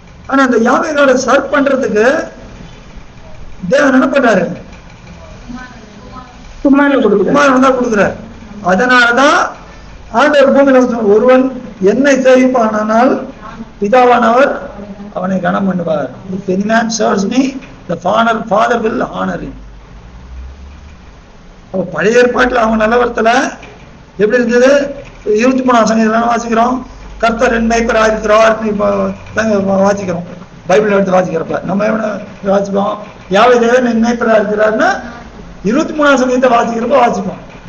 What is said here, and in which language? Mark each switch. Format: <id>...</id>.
<ta>ஆனா அந்த யாவே காடை சர்வ் பண்றதுக்கு தேவன் என்ன பண்றாரு? குமாரன் தான் கொடுக்குறாரு. அதனாலதான் ஆண்டவர் பூமியில ஒருவன் என்னை சேவிப்பானால் பிதாவானவர் அவனை கனம் பண்ணுவார்.</ta> <en>If any man serves me, the father will honor him.</en> <ta>அப்ப பழைய ஏற்பாட்டில் அவங்க நிலவரத்துல எப்படி இருந்தது? 23ஆம் சங்கீதம் வாசிக்கிறோம், கர்த்தர் என் மேய்ப்பராக இருக்கிறார் வாசிக்கிறோம். பைபிள் எடுத்து வாசிக்கிறப்ப நம்ம என்ன வாசிப்போம்? யாவே தேவன் என் மேய்ப்பராக இருக்கிறார்னா 23ஆம் சங்கீதத்தை வாசிக்கிறப்ப வாசிப்போம்.</ta>